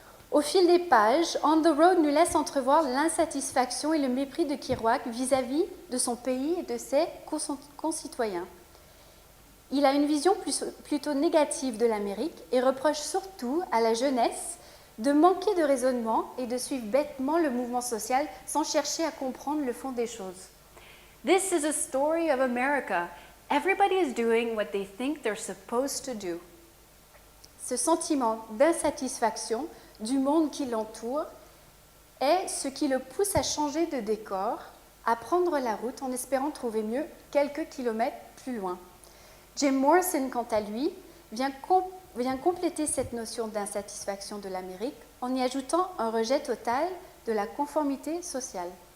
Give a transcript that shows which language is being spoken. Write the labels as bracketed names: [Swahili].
[French] Au fil des pages, On the Road nous laisse entrevoir l'insatisfaction et le mépris de Kerouac vis-à-vis de son pays et de ses concitoyens. Il a une vision plutôt négative de l'Amérique et reproche surtout à la jeunesse de manquer de raisonnement et de suivre bêtement le mouvement social sans chercher à comprendre le fond des choses. [English] This is a story of America. Everybody is doing what they think they're supposed to do. [French] Ce sentiment d'insatisfaction du monde qui l'entoure est ce qui le pousse à changer de décor, à prendre la route en espérant trouver mieux quelques kilomètres plus loin. Jim Morrison, quant à lui, vient compléter cette notion d'insatisfaction de l'Amérique en y ajoutant un rejet total de la conformité sociale.